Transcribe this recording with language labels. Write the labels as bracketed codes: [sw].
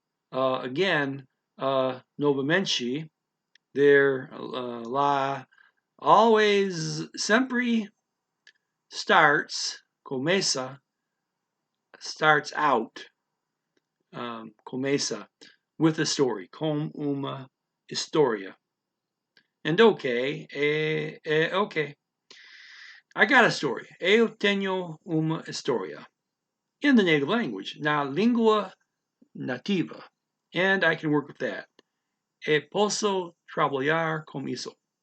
[en] Again, novamente, there, la, always, sempre starts, começa, starts out, começa with a story, [pt] com uma historia. [en] And okay, okay, I got a story. [pt] Eu tenho uma história [en] in the native language, [pt] na língua nativa, [en] and I can work with that. [pt] E posso trabalhar com isso.